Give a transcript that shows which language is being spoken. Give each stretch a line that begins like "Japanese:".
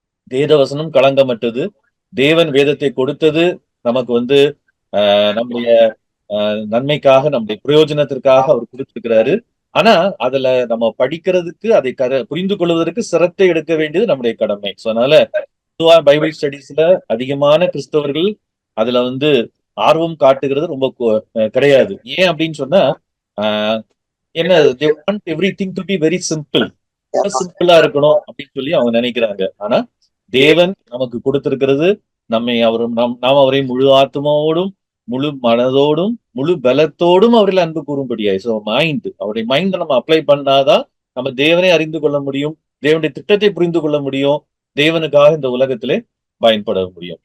Tamil: வேதவசனம் களங்கமற்றது. தேவன் வேதத்தை கொடுத்தது நமக்கு நம்முடைய நன்மைக்காக, நம்முடைய பிரயோஜனத்திற்காக அவர் கொடுத்திருக்கிறாரு. ஆனா அதுல நம்ம படிக்கிறதுக்கு, அதை புரிந்து கொள்வதற்கு சிரத்தை எடுக்க வேண்டியது நம்முடைய கடமை. ஸோ அதனால பொதுவா பைபிள் ஸ்டடீஸ்ல அதிகமான கிறிஸ்தவர்கள் அதுல ஆர்வம் காட்டுகிறது ரொம்ப கிடையாது. ஏன் அப்படின்னு சொன்னா, என்ன,
English: they want everything to be very simple.
Tamil: சிம்பிளா இருக்கணும் அப்படின்னு சொல்லி அவங்க நினைக்கிறாங்க. ஆனா தேவன் நமக்கு கொடுத்திருக்கிறது, நாம் அவரை முழு ஆத்மாவோடும் முழு மனதோடும் முழு பலத்தோடும் அவரில் அன்பு கூறும்படியாய். ஸோ அவருடைய மைண்ட் நம்ம அப்ளை பண்ணாதான் நம்ம தேவனை அறிந்து கொள்ள முடியும், தேவனுடைய திட்டத்தை புரிந்து கொள்ள முடியும், தேவனுக்காக இந்த உலகத்திலே பயன்பட முடியும்.